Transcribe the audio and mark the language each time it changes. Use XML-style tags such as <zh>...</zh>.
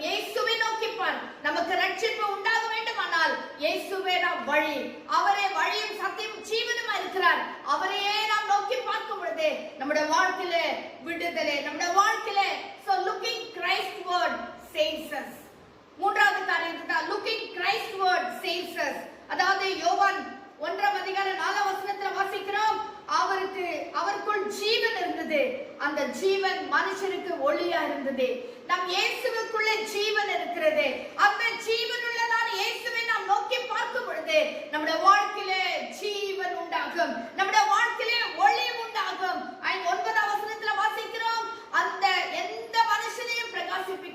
<ta>இயேசுவை நோக்கி பார். நமக்கு ரட்சிப்பு உண்டாக வேண்டுமானால் இயேசுவே நாம் வழி, அவரே வழியும் சத்தியம் ஜீவனுமா இருக்கிறார். அவரையே நாம் நோக்கி பார்க்கும் பொழுது நம்முடைய வாழ்க்கையில விடுதலை, நம்முடைய வாழ்க்கையில</ta> <en>so looking Christ word saves us.</en> <ta>மூன்றாவது காரியம் தான்</ta> <en>looking Christ word saves us.</en> <ta>அதாவது யோவான் 1ஆம் அதிகாரம் 4ஆம் வசனத்துல வாசிக்கிறோம், அவருக்குள் ஜீவன் இருந்தது, அந்த ஜீவன் மனுஷருக்கு ஒளியா இருந்தது. நம் இயேசுவுக்குள்ளே ஜீவன் இருக்கிறது. அந்த ஜீவன் உள்ளதான இயேசுவை நாம் நோக்கி பார்க்கும் பொழுது நம்முடைய வாழ்க்கையிலே ஜீவன் உண்டாகும், நம்முடைய வாழ்க்கையிலே ஒளி உண்டாகும். 9ஆம் வசனத்துல வாசிக்கிறோம், அந்த எந்த மனுஷனையும் பிரகாசி</ta>